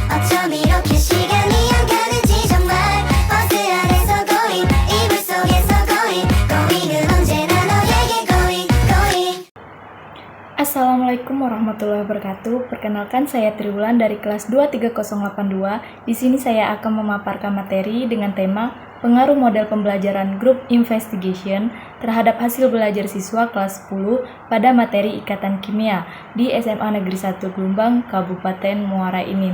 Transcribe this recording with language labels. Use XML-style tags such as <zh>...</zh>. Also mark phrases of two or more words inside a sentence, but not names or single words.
<ko>어쩜 이렇게 시간이 안 가는지 정말 버스 안에서 고잉 이불 속에서 고잉은 언제나 너에게 고잉.</ko> <ar>السلام عليكم ورحمة الله وبركاته.</ar> <id>Perkenalkan, saya Triwulan dari kelas 23082. Di sini saya akan memaparkan materi dengan tema pengaruh model pembelajaran Group Investigation terhadap hasil belajar siswa kelas 10 pada materi Ikatan Kimia di SMA Negeri 1 Gelumbang, Kabupaten Muara Enim.</id>